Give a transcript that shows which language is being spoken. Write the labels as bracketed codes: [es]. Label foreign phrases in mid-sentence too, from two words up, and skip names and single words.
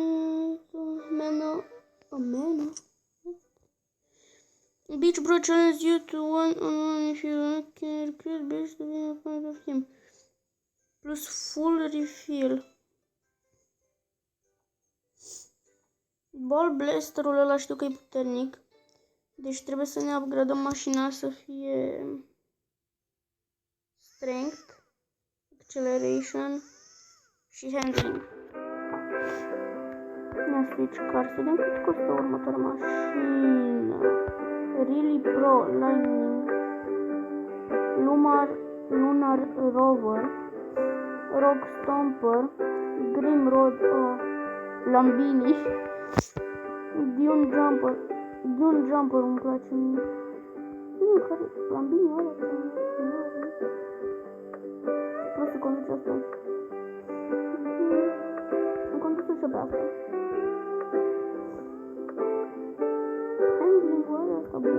[en] Man. Beach Bro challenges you to one-on-one if you can recruit beach to be a part of him. Plus full refill. [ro] Ball Blasterul ăla știu că e puternic. Deci trebuie să ne upgradăm mașina să fie Strength, Acceleration și Handling. [en] Ia switch car, [ro] să vedem cât costă următoarea mașină. Really Pro, Lightning, Lunar Rover, Rock Stomper, Grim Road, Lambini, Dune Jumper îmi place mie. Care Lambini ăla ce vreau să conduce asta. Am condus-o și pe asta. Handling-ul ăla asta bun.